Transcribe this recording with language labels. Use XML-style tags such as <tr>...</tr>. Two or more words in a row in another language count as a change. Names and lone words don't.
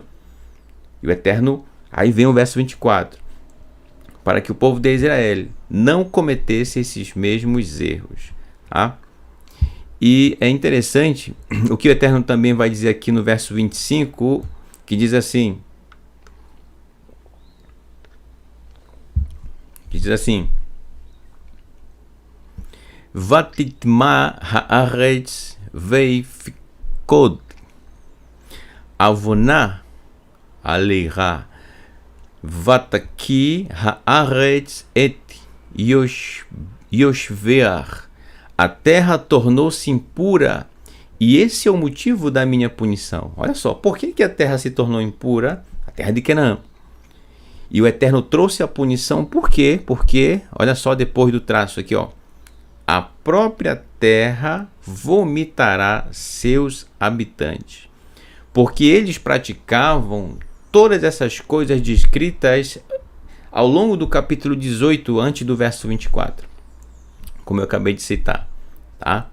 <pt>E o Eterno, aí vem o verso 24, para que o povo de Israel não cometesse esses mesmos erros. Tá? E é interessante o que o Eterno também vai dizer aqui no verso 25, que diz assim...</pt> <he>ותטמא הארץ ואפקד עונה עליה ותקא הארץ את יושביה.</he> <pt>A terra tornou-se impura e esse é o motivo da minha punição. Olha só, por que a terra se tornou impura? A terra de Canaã. E o Eterno trouxe a punição, por quê? Porque, olha só, depois do traço aqui, ó, a própria terra vomitará seus habitantes, porque eles praticavam todas essas coisas descritas ao longo do capítulo 18, antes do verso 24, como eu acabei de citar, tá?</pt>